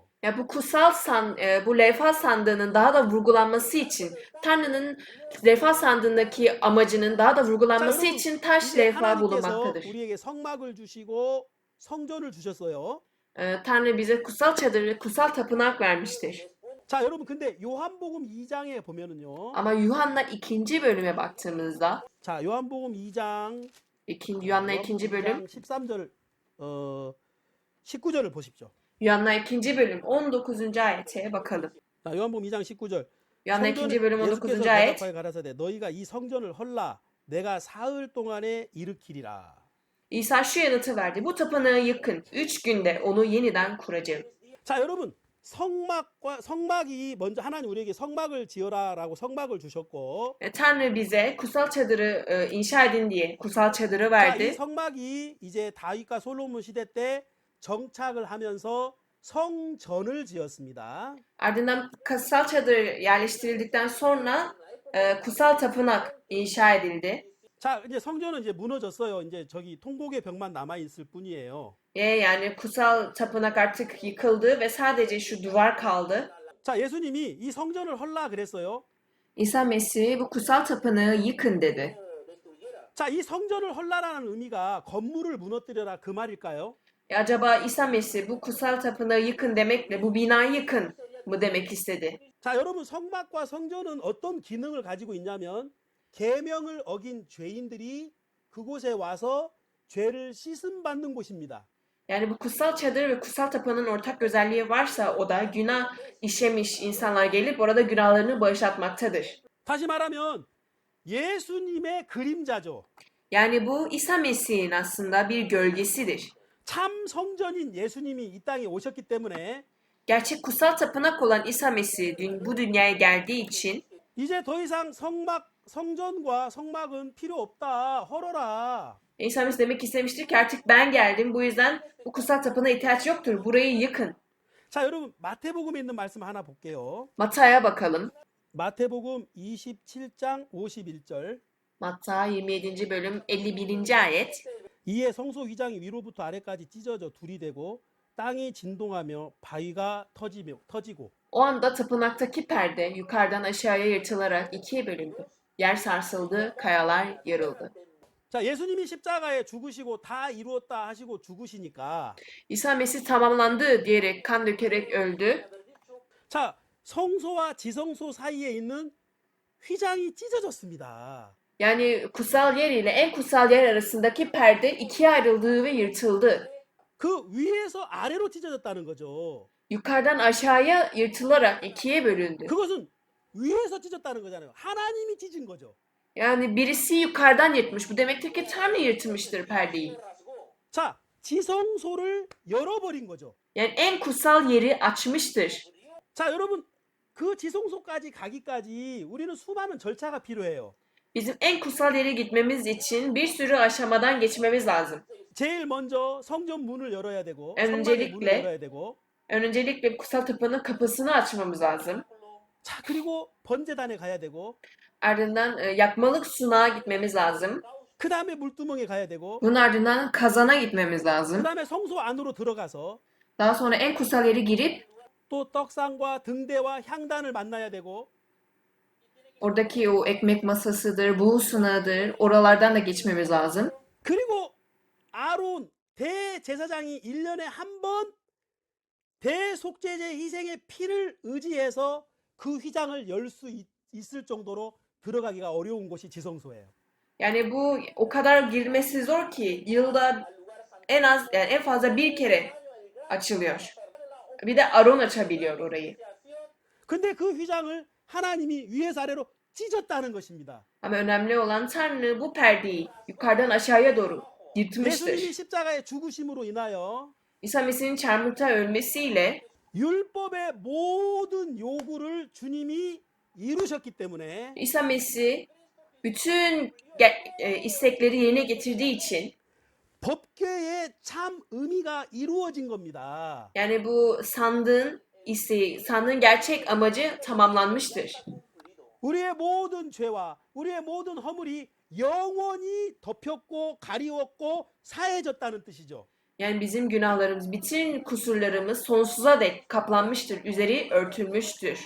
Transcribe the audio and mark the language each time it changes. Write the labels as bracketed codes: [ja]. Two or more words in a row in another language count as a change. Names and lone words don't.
[tr] Ya bu levha sandığının daha da vurgulanması için, Tanrı'nın levha sandığındaki amacının daha da vurgulanması [ko] 여러분, [tr] için taş [ko] 이제 [tr] levha [ko] 하나님께서 [tr] bulunmaktadır. [ko] 우리에게 성막을 주시고 성전을 주셨어요. [tr] Tanrı bize kutsal çadırı, kutsal tapınak vermiştir. [ko] 자, 여러분 근데 요한복음 2장에 보면은요. [tr] Ama Yuhanna 2. bölüme baktığımızda, [ko] 자, 요한복음 2장 [tr] Yuhanna 2. bölüm, [ko] 13절 19절을 보십시오. [tr] Yuhanna 2. bölüm 19. ayete bakalım. [ko] 자, 요한복음 2장 19절. [tr] Yuhanna 2. bölüm [ko] 예수께서 [tr] 19. ayet. [ko] 대답하여 가라사대 너희가 이 성전을 헐라 내가 사흘 동안에 일으키리라. [tr] İsa şu yanıtı verdi. Bu tapınağı yıkın. 3 günde onu yeniden kuracağım. [ko] 자, 여러분 성막이 먼저 하나님 우리에게 성막을 지어라라고 성막을 주셨고 [tr] Tanrı bize kutsal çadırı inşa edin diye kutsal çadırı [ko] 자, 이 [tr] verdi. [ko] 성막이 이제 다윗과 솔로몬 시대 때 정착을 하면서 성전을 지었습니다. [tr] Ardından kutsal çadır yerleştirildikten sonra kutsal tapınak inşa edildi. [ko] 자, 이제 성전은 이제 무너졌어요. 이제 저기 통곡의 벽만 남아 있을 뿐이에요. [tr] Yani kutsal tapınak artık yıkıldı ve sadece şu duvar kaldı. [ko] 자, 예수님이 이 성전을 헐라 그랬어요. [tr] İsa Mesih bu kutsal tapınağı yıkın dedi. [ko] 자, 이 성전을 헐라라는 의미가 건물을 무너뜨려라 그 말일까요? [tr] Acaba İsa Mesih bu kutsal tapınağı yıkın demekle bu binayı yıkın mı demek istedi? [ko] 자, 여러분 성막과 성전은 어떤 기능을 가지고 있냐면 계명을 어긴 죄인들이 그곳에 와서 죄를 씻음 받는 곳입니다. [tr] Yani bu kutsal çadır ve kutsal tapınağın ortak özelliği varsa o da günah işlemiş insanlar gelip orada günahlarını bağışlatmaktadır. [ko] 다시 말하면 예수님의 그림자죠. [tr] Yani bu İsa Mesih'in aslında bir gölgesidir. [ko] 참 성전인 예수님이 이 땅에 오셨기 때문에 [tr] Gerçek kutsal tapınak olan İsa Mesih bu dünyaya geldiği için [ko] 이제 더 이상 성전과 성막은 필요 없다. 헐어라. [tr] İsa Mesih demek istemiştir ki artık ben geldim, bu yüzden bu kutsal tapınağa ihtiyaç yoktur, burayı yıkın. [ko] 자, 여러분 마태복음에 있는 말씀 하나 볼게요. [tr] Matta'ya bakalım. [ko] 마태복음 27장 51절. [tr] Matta 27. bölüm 51. ayet. [ko] 이에 성소 휘장이 위로부터 아래까지 찢어져 둘이 되고 땅이 진동하며 바위가 터지고 [tr] O anda tapınaktaki perde yukarıdan aşağıya yırtılarak ikiye bölündü. Yer sarsıldı, kayalar yarıldı. [ko] 자, 예수님이 십자가에 죽으시고 다 이루었다 하시고 죽으시니까 [tr] İsa Mesih tamamlandı diyerek kan dökerek öldü. [ko] 자, 성소와 지성소 사이에 있는 휘장이 찢어졌습니다. [tr] Yani kutsal yer ile en kutsal yer arasındaki perde ikiye ayrıldı ve yırtıldı. [ko] 그 위에서 아래로 찢어졌다는 거죠. [tr] Yukarıdan aşağıya yırtılarak ikiye bölündü. [ko] 그것은 위에서 찢었다는 거잖아요. 하나님이 찢은 거죠. [tr] Yani birisi yukarıdan yırtmış. Bu demektir ki Tanrı yırtmıştır perdeyi. [ko] 자, 지성소를 열어버린 거죠. [tr] Yani en kutsal yeri açmıştır. [ko] 자, 여러분, 그 지성소까지 가기까지 우리는 수많은 절차가 필요해요. [tr] Bizim en kutsal yere gitmemiz için bir sürü aşamadan geçmemiz lazım. [ko] 제일 먼저 성전 문을 열어야 되고 성막의 [tr] öncelikle [ko] 문을 열어야 되고 [tr] Öncelikle kutsal tapınağın kapısını açmamız lazım. [ko] 자, 그리고 번제단에 가야 되고 [tr] Ardından yakmalık sunağa gitmemiz lazım. [ko] 그 다음에 물두멍에 가야 되고 [tr] Bunun ardından kazana gitmemiz [ko] 그 [tr] lazım. [ko] 다음에 성소 안으로 들어가서 [tr] Daha sonra en kutsal yere girip [ko] 또 떡상과 등대와 향단을 만나야 되고 [tr] oradaki o ekmek masasıdır, buğu sunağıdır, oralardan da geçmemiz lazım. [ko] 그리고 아론 대제사장이 1년에 한 번 대속죄제 희생의 피를 의지해서 그 휘장을 열 수 있을 정도로 들어가기가 어려운 곳이 지성소예요. [tr] Yani bu o kadar girmesi zor ki yılda en az yani en fazla bir kere açılıyor. Bir de Aron açabiliyor orayı. [ko] 근데 그 휘장을 하나님이 위에서 아래로 찢었다는 것입니다. [tr] Ama önemli olan Tanrı bu perdeyi yukarıdan aşağıya doğru yırtmıştır. [ko] 예수님이 십자가의 죽으심으로 인하여 [tr] İsa Mesih'in çarmıhta ölmesiyle [ko] 율법의 모든 요구를 주님이 이루셨기 때문에 [tr] İsa Mesih bütün istekleri yerine getirdiği için [ko] 법궤의 참 의미가 이루어진 겁니다. [tr] yani bu sandığın isteği, sandığın gerçek amacı tamamlanmıştır. [ko] 우리의 모든 죄와 우리의 모든 허물이 영원히 덮였고 가리웠고 사해졌다는 뜻이죠. [tr] Yani bizim günahlarımız, bütün kusurlarımız sonsuza dek kaplanmıştır, üzeri örtülmüştür.